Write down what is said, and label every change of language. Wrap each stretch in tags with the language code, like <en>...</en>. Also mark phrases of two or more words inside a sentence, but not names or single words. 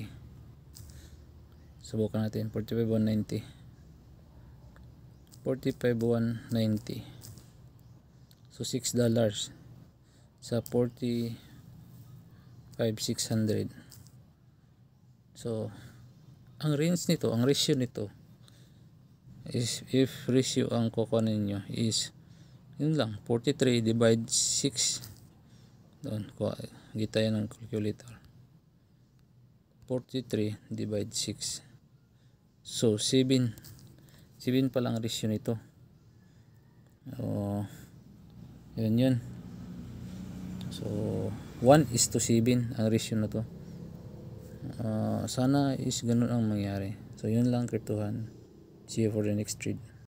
<tl>Subukan natin 45,190. 45,190. So $6 sa 45,600. So ang range nito, ang ratio nito is, if ratio ang kukunin nyo is yun lang, 43 divide 6. Doon, kita yan ng calculator. 43 divide 6. So 7 pa lang ratio nito. Yun. So 1:7 ang ratio na to. Sana is ganun ang mangyari. So yun lang Crypto1.</tl> <en>See you for the next trade.</en>